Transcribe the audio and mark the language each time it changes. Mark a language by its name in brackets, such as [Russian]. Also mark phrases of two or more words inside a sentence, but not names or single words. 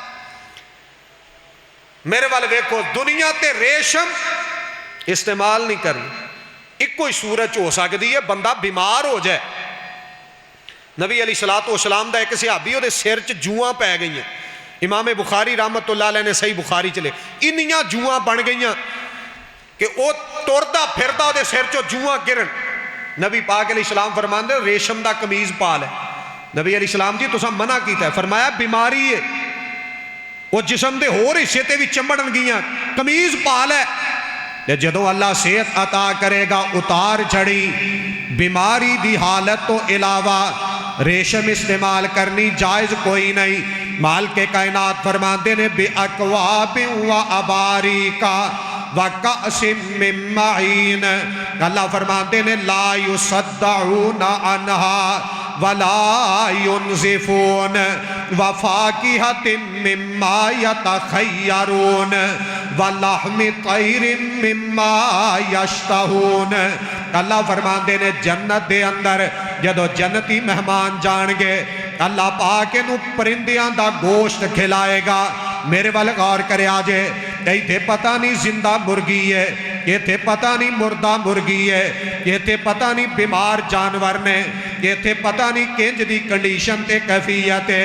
[Punjabi] میرے وال ویکھو، دنیا تے ریشم استعمال نہیں کرنی. اکو ہی صورت ہو سکتی ہے بندہ بیمار ہو جائے. نبی علیہ السلام دا اک صحابی اوہدے سر چ جوآں پے گئی. امام بخاری [Arabic] رحمة الله عليه [Punjabi] نے صحیح بخاری چ لے انیاں جوآں بن گئی کہ وہ تردا پھردا اوہدے سر چوں جوآں گرن. نبی پاک علیہ السلام فرماندے ریشم دا قمیض پا لے. نبی علیہ السلام جی تساں منع کیتا ہے، فرمایا بیماری ہے، وہ جسم کے ہور حصے تے بھی چمبڑن گیاں، قمیض پا لے. جدوں اللہ صحت عطا کرے گا اتار چڑھی، بیماری دی حالت تو علاوہ ریشم استعمال کرنی جائز کوئی نہیں. مال کے کائنات فرماتے نے [Arabic] بأكواب وأباريق وكأس من معين. [Punjabi] اللہ فرماتے نے [Arabic] لا يصدعون عنها ولا ينزفون وفاكهة مما يتخيرون ولحم طير مما يشتهون. [Punjabi] اللہ فرماتے نے جنت دے اندر جدوں جنتی مہمان جان گے اللہ پاک اینوں پرندیاں دا گوشت کھلائے گا. میرے وال غور کریا جے، ایتھے پتہ نہیں زندہ مرغی ہے، ایتھے پتہ نہیں مردہ مرغی ہے، ایتھے پتہ نہیں بیمار جانور نے، ایتھے پتہ نہیں کنج دی کنڈیشن تے کیفیت ہے.